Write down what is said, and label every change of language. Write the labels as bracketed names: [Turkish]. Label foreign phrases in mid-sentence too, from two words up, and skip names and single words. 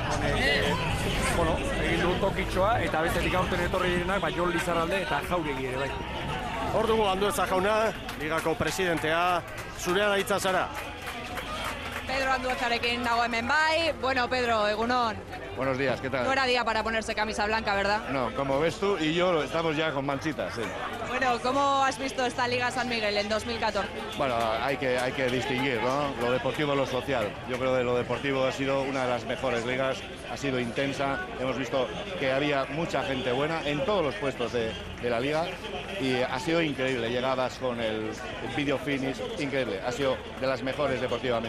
[Basque] Egin du tokitxoa, eta bestetik aurten etorri direnak, Jon Lizarralde eta Jauregi ere bai. Hor dugu Andueza jauna, ligako presidentea, zurea da hitza Sara. Pedro Anduezarekin nago hemen bai. Bueno, Pedro, egunon. [Spanish] Buenos días, ¿qué tal? No era día para ponerse camisa blanca, ¿verdad? No, como ves tú y yo estamos ya con manchitas, sí. Bueno, ¿cómo has visto esta Liga San Miguel en 2014? Bueno, hay que distinguir, ¿no? Lo deportivo y lo social. Yo creo que lo deportivo ha sido una de las mejores ligas, ha sido intensa, hemos visto que había mucha gente buena en todos los puestos de la liga y ha sido increíble, llegadas con el [English] video finish, [Spanish] increíble, ha sido de las mejores deportivamente.